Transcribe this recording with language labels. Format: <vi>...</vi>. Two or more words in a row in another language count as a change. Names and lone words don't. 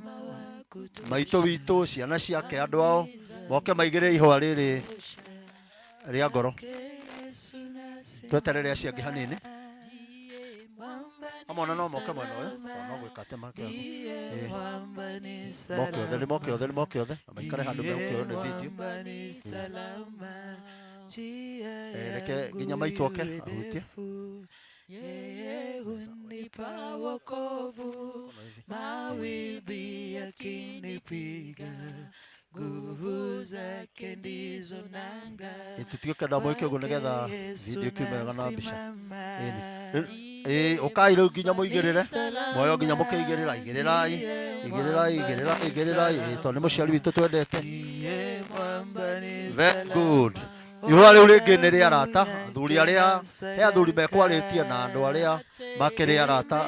<ki>maitũ witũ ciana ciake andũ ao moke maigĩrĩre ihũa rĩrĩ ria ngoro tweterere aciangi hanini amona no moke mwena uyu no gwikate make moke othe na maikare handu meuke ne video reke nginya maitu oke ahutie</ki> <sw>Yeye hunipa wokovu, mawimbi yakinipiga, nguvu zake ndizo nanga.</sw> <ki>Tutiũke mwĩke ũguo nĩgetha video kiume wega na mbica ũkai rĩu nginya mũigĩrĩre mwoyo nginya mũkĩigĩrĩra igĩrĩrai tondũ nĩ mũciari witũ twendete.</ki> <en>Very good.</en> <ki>Ihũa rĩu rĩngĩ nĩ rĩa arata athuri arĩa he athuri mekwarĩtie na andũ arĩa makĩrĩ arata.</ki>